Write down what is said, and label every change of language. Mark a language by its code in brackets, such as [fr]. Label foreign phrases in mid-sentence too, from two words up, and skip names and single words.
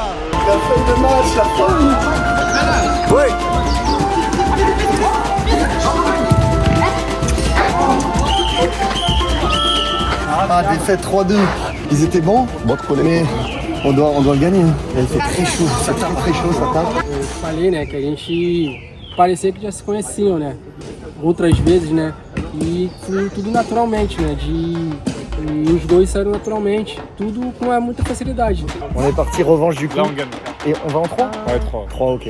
[fr] La fin de match, la fin. Oui. Ah, défaite 3-2. Ils étaient bons, mais on doit le gagner. Il fait très chaud, c'est très chaud, ça tape. [pt] Eu falei, né, que a gente parecia que já se conheciam, né, outras vezes, né, e foi tudo naturalmente, né, e os dois saíram naturalmente, tudo com muita facilidade. [fr] On est parti revanche du coup. Là, on gagne. Et on va en 3 Ouais, 3. 3, ok.